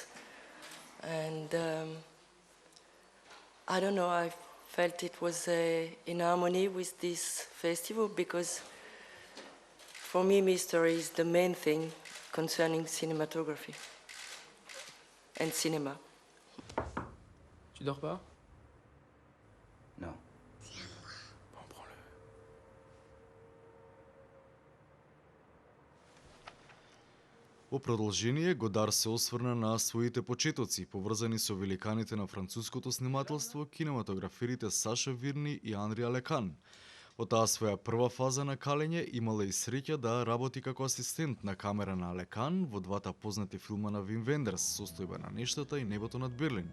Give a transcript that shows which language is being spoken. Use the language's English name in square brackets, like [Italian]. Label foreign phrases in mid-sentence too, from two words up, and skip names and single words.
[English] And I don't know, I felt it was in harmony with this festival because for me mystery is the main thing concerning cinematography and cinema. [French] Tu dors pas? Non. Bon, prends-le. [Macedonian] Во продолжение, Годар се осврна на своите почетоци, поврзани со великаните на француското снимателство, кинематограферите Саша Вирни и Анри Алекан. Во таа своја прва фаза на калење имала и среќа да работи како асистент на камера на Алекан во двата познати филма на Вим Вендерс, Состојба на нештата и Небото над Берлин.